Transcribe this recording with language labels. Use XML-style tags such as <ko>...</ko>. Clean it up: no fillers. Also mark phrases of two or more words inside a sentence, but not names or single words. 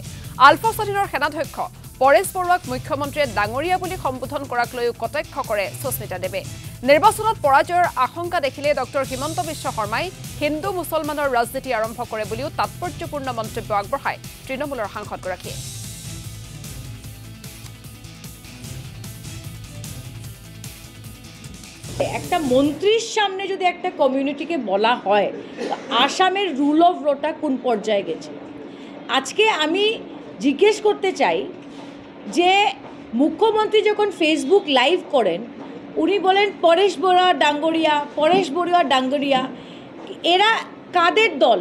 <as>আলফা স্বাধীনৰ সেনাধ্যক্ষ পৰেশ বৰুৱাক মুখ্যমন্ত্ৰীয়ে ডাঙৰীয়া বুলি সম্বোধন কৰাক লৈও কটাক্ষ কৰে সুস্মিতা দেৱে। নিৰ্বাচনত পৰাজয়ৰ আশংকা দেখিলে ডক্টৰ হিমন্ত বিশ্ব শৰ্মাই হিন্দু মুছলমানৰ ৰাজনীতি আৰম্ভ কৰে বুলিও তাৎপৰ্যপূৰ্ণ মন্তব্য আগবঢ়ায় তৃণমূলৰ সাংসদগৰাকীয়ে।</as> <bn>একটা মন্ত্রীর সামনে যদি একটা কমিউনিটিকে বলা হয় আসামের</bn> <en>rule of lawটা</en> <bn>কোন পর্যায়ে গেছে। আজকে আমি জিজ্ঞেস করতে চাই যে মুখ্যমন্ত্রী যখন ফেসবুক লাইভ করেন উনি বলেন পরেশ বড়ুয়া ডাঙ্গরিয়া, এরা কাদের দল?</bn>